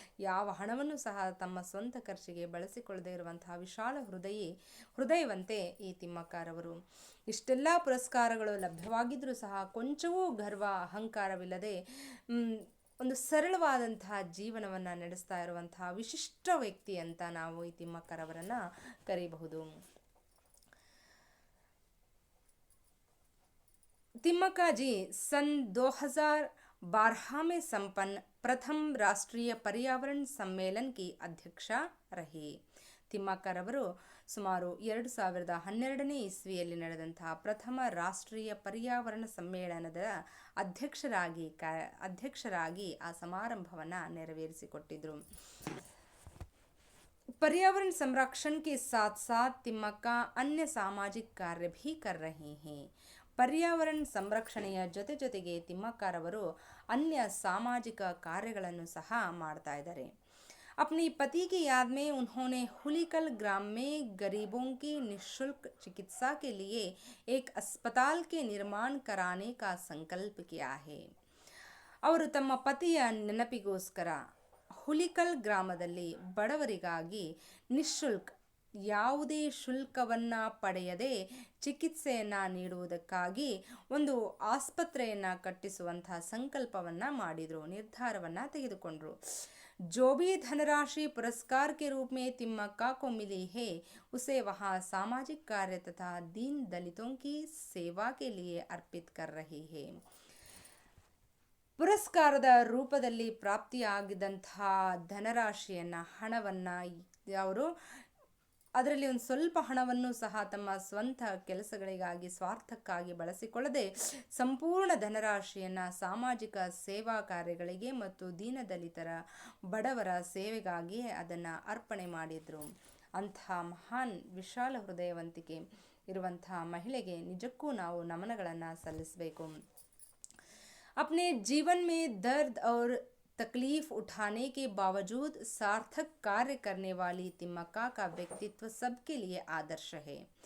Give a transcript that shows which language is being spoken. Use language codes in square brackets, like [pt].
[kn] ಯಾವ ಹಣವನ್ನು ಸಹ ತಮ್ಮ ಸ್ವಂತ ಖರ್ಚಿಗೆ ಬಳಸಿಕೊಳ್ಳದೆ ಇರುವಂತಹ ವಿಶಾಲ ಹೃದಯವಂತೆ ಈ ತಿಮ್ಮಕ್ಕರವರು. ಇಷ್ಟೆಲ್ಲ ಪುರಸ್ಕಾರಗಳು ಲಭ್ಯವಾಗಿದ್ದರೂ ಸಹ ಕೊಂಚವೂ ಗರ್ವ ಅಹಂಕಾರವಿಲ್ಲದೆ ಒಂದು ಸರಳವಾದಂತಹ ಜೀವನವನ್ನು ನಡೆಸ್ತಾ ಇರುವಂತಹ ವಿಶಿಷ್ಟ ವ್ಯಕ್ತಿ ಅಂತ ನಾವು ಈ ತಿಮ್ಮಕ್ಕರವರನ್ನು ಕರೀಬಹುದು. [hi] तिम्मक्का जी सन 2012 में संपन्न प्रथम राष्ट्रीय पर्यावरण सम्मेलन की अध्यक्षा रही. [kn] ತಿಮ್ಮಕ್ಕರವರು ಸುಮಾರು 2012ನೇ ಇಸ್ವಿಯಲ್ಲಿ ನಡೆದಂತಹ ಪ್ರಥಮ ರಾಷ್ಟ್ರೀಯ ಪರ್ಯಾವರಣ ಸಮ್ಮೇಳನದ ಅಧ್ಯಕ್ಷರಾಗಿ ಆ ಸಮಾರಂಭವನ್ನು ನೆರವೇರಿಸಿಕೊಟ್ಟಿದ್ರು. [hi] पर्यावरण संरक्षण के साथ साथ तिम्मक्का अन्य सामाजिक कार्य भी कर रहे हैं. [kn] पर्यावरण ಸಂರಕ್ಷಣೆಯ ಜೊತೆಗೆ ತಿಮ್ಮಕ್ಕರವರು अन्य सामाजिक ಕಾರ್ಯಗಳನ್ನು ಸಹ ಮಾಡ್ತಾ ಇದ್ದಾರೆ. [hi] अपने पति की याद में उन्होंने हुलिकल ग्राम में गरीबों की निःशुल्क चिकित्सा के लिए एक अस्पताल के निर्माण कराने का संकल्प किया है. [kn] ಅವರು ತಮ್ಮ ಪತಿಯ ನೆನಪಿಗೋಸ್ಕರ ಹುಲಿಕಲ್ ಗ್ರಾಮದಲ್ಲಿ ಬಡವರಿಗಾಗಿ ನಿಶುಲ್ಕ ಯಾವುದೇ ಶುಲ್ಕವನ್ನು ಪಡೆಯದೆ ಚಿಕಿತ್ಸೆಯನ್ನು ನೀಡುವುದಕ್ಕಾಗಿ ಒಂದು ಆಸ್ಪತ್ರೆಯನ್ನು ಕಟ್ಟಿಸುವಂತಹ ಸಂಕಲ್ಪವನ್ನು ಮಾಡಿದರು, ನಿರ್ಧಾರವನ್ನು ತೆಗೆದುಕೊಂಡರು. [hi] जो भी धनराशि पुरस्कार के रूप में तिम्मक्का को मिली है उसे वहाँ सामाजिक कार्य तथा दीन दलितों की सेवा के लिए अर्पित कर रही है. [kn] ಪುರಸ್ಕಾರದ ರೂಪದಲ್ಲಿ ಪ್ರಾಪ್ತಿಯಾಗಿದ್ದಂತಹ ಧನರಾಶಿಯನ್ನು ಹಣವನ್ನು ಅವರು ಅದರಲ್ಲಿ ಒಂದು ಸ್ವಲ್ಪ ಹಣವನ್ನು ಸಹ ತಮ್ಮ ಸ್ವಂತ ಕೆಲಸಗಳಿಗಾಗಿ ಸ್ವಾರ್ಥಕ್ಕಾಗಿ ಬಳಸಿಕೊಳ್ಳದೆ ಸಂಪೂರ್ಣ ಧನರಾಶಿಯನ್ನು ಸಾಮಾಜಿಕ ಸೇವಾ ಕಾರ್ಯಗಳಿಗೆ ಮತ್ತು ದೀನದಲಿತರ ಬಡವರ ಸೇವೆಗಾಗಿ ಅದನ್ನು ಅರ್ಪಣೆ ಮಾಡಿದರು. ಅಂತಹ ಮಹಾನ್ ವಿಶಾಲ ಹೃದಯವಂತಿಕೆ ಇರುವಂತಹ ಮಹಿಳೆಗೆ ನಿಜಕ್ಕೂ ನಾವು ನಮನಗಳನ್ನು ಸಲ್ಲಿಸಬೇಕು. [hi] अपने जीवन में दर्द और तकलीफ उठाने के बावजूद सार्थक कार्य करने वाली तिम्मक्का का व्यक्तित्व सबके लिए आदर्श है.